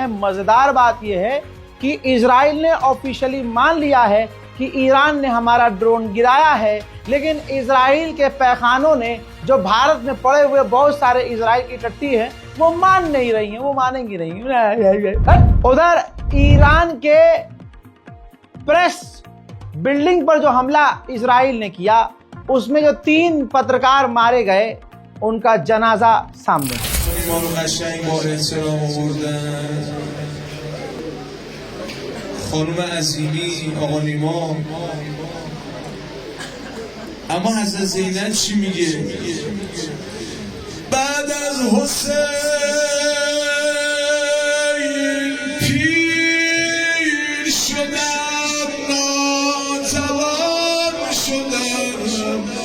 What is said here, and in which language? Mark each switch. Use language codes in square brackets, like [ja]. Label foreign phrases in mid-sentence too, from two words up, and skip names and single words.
[hi] मजेदार बात यह है कि इजराइल ने ऑफिशियली मान लिया है कि ईरान ने हमारा ड्रोन गिराया है, लेकिन इजराइल के पैखानों ने, जो भारत में पड़े हुए बहुत सारे इजराइल की टट्टी है, वो मान नहीं रही हैं, वो मानेंगी नहीं। उधर ईरान के प्रेस बिल्डिंग पर जो हमला इजराइल ने किया, उसमें जो 3 पत्रकार मारे गए, उनका जनाजा सामने। [fa] خانم عظیمی، آقا نیما، اما حضرت زینب چی میگه؟ بعد از حسین پیر شدم، ناتوان شدم.